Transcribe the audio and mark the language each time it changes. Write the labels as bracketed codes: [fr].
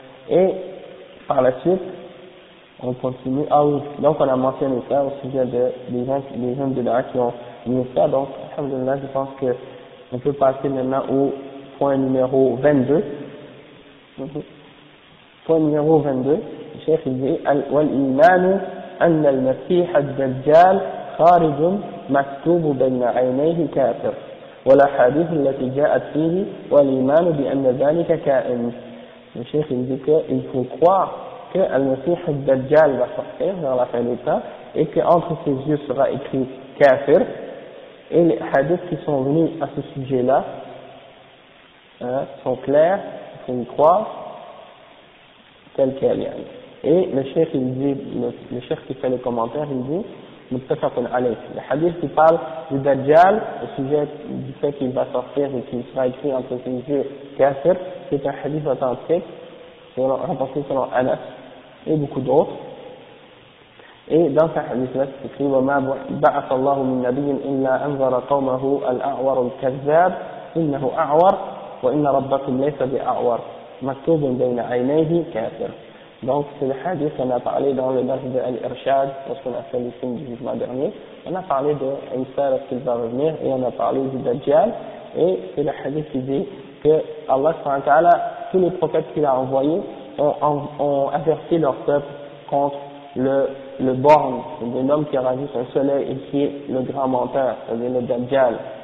[fr] Et par la suite, on continue. Ah oui, donc on a mentionné ça au sujet des gens de l'art qui ont mis ça. Donc, alhamdulillah, je pense que on peut passer maintenant au point numéro 22. Point numéro 22, le Cheikh il dit [ar] والإيمان أن المسيح الدجال خارج مكتوب بين عينيه كافر والأحاديث التي جاءت فيه والإيمان بأن ذلك كائن. [fr] Le Cheikh il dit qu'il faut croire que Al-Masih al-Dajjal va sortir vers la fin des temps et qu'entre ses yeux sera écrit kafir, et les hadiths qui sont venus à ce sujet-là sont clairs, il faut y croire tel quel. Et le Cheikh il dit, le Cheikh qui fait les commentaires, il dit muttafaqun alayh. Le hadith qui parle du Dajjal, au sujet du fait qu'il va sortir et qu'il sera écrit entre ses yeux kafir, c'est un hadith authentique, rapporté selon Anas et beaucoup d'autres. Et dans ce hadith-là, c'est écrit [ar] وَمَا بَعَثَ اللَّهُ مِن نَبِيٍّ إِلَّا أَنذَرَ قَوْمَهُ الْأَعْوَرُ الْكَذَّابُ إِنَّهُ أَعْوَرُ وَإِنَّ رَبَّكُمْ لَيْسَ بِأَعْوَرُ مَكْتُوبٌ بَيْنَ عَيْنَيْهِ كَافِرٌ. [fr] Donc, c'est le hadith qu'on a parlé dans le livre de Al-Irshad, lorsqu'on a fait le film du jugement dernier. On a parlé de Isa lorsqu'il va revenir, et on a parlé du Dajjal, et c'est le hadith qui dit que Allah subhanahu wa ta'ala, tous les prophètes qu'il a envoyés, ont averti leur peuple contre le borgne, c'est-à-dire l'homme qui aura juste un seul œil et qui est le grand menteur, c'est-à-dire le Dajjal.